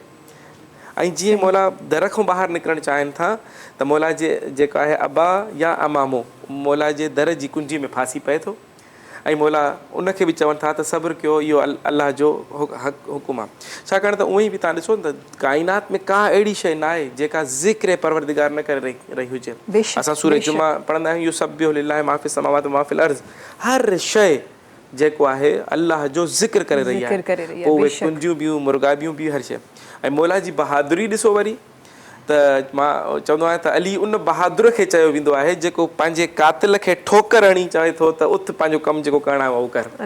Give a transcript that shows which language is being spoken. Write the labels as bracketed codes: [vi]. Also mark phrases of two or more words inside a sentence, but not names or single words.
[sd] ऐं जीअं मौला दर खां ॿाहिरि निकिरणु चाहिनि था त मौला जे जेका आहे अबा या अमामो मौला जे दर जी कुंजी में फासी पए थो ऐं मौला उनखे बि चवनि था त सब्र कयो, इहो अलाह जो हुकुम आहे। छाकाणि त उअं ई बि तव्हां ॾिसो न त काइनात में का अहिड़ी शइ न आहे जेका ज़िक्र परवरदिगार न करे रही हुजे। असां सूरह जुमा पढ़ंदा आहियूं, [ar] يسبح لله ما في السماوات وما في الأرض, [sd] हर शइ जेको आहे अलाह जो ज़िक्र करे रही आहे, पोइ उहे कुंजियूं बियूं मुर्गाबियूं बि हर शइ। ऐं मौला जी बहादुरी ॾिसो वरी, त मां चवंदो आहियां त अली उन बहादुर खे चयो वेंदो आहे जेको पंहिंजे कातिल खे ठोकर हणी चवे थो त उथ पंहिंजो कमु जेको करणो आहे उहो कर।